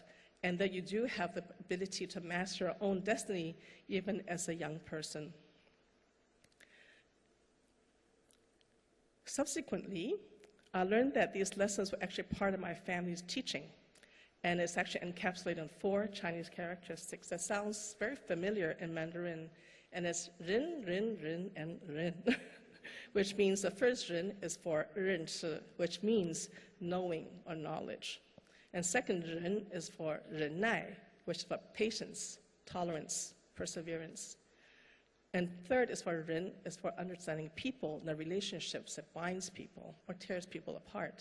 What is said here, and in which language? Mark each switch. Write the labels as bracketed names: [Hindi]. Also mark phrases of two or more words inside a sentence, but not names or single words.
[English] And that you do have the ability to master your own destiny, even as a young person. Subsequently, I learned that these lessons were actually part of my family's teaching, and it's actually encapsulated in 4 Chinese characteristics that sounds very familiar in Mandarin, and it's rin, rin, rin, and rin, which means the first rin is for [Chinese] 认识, [English] which means knowing or knowledge. And second ren is for [Chinese] 忍耐, [English] which is for patience, tolerance, perseverance. And third is for ren, is for understanding people and the relationships that binds people or tears people apart.